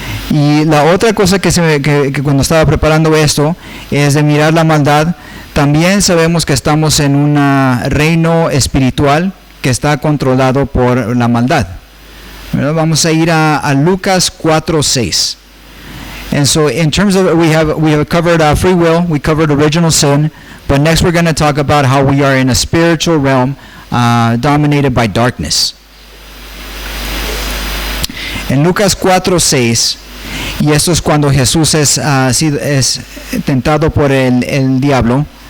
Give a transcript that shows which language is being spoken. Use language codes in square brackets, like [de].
[es] Y la otra cosa que cuando estaba preparando esto es de mirar la maldad. También sabemos que estamos en un reino espiritual que está controlado por la maldad. ¿Verdad? Vamos a ir a Lucas 4:6. [en] And so in terms of, we have covered free will, we covered original sin, but next we're going to talk about how we are in a spiritual realm dominated by darkness. [es] En Lucas 4:6, y esto es cuando Jesús es tentado por el diablo.